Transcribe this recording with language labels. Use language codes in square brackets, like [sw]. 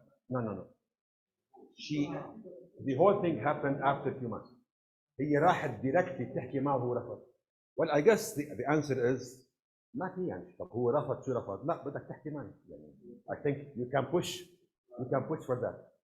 [en] No. The whole thing happened after 2 months. [ar] هي راحت [en] directly [ar] تحكي معه وهو رفض. [en] Well, I guess the answer is [ar] ما في يعني. طب هو رفض شو رفض؟ لا بدك تحكي معي. يعني [en] I think you can push for that.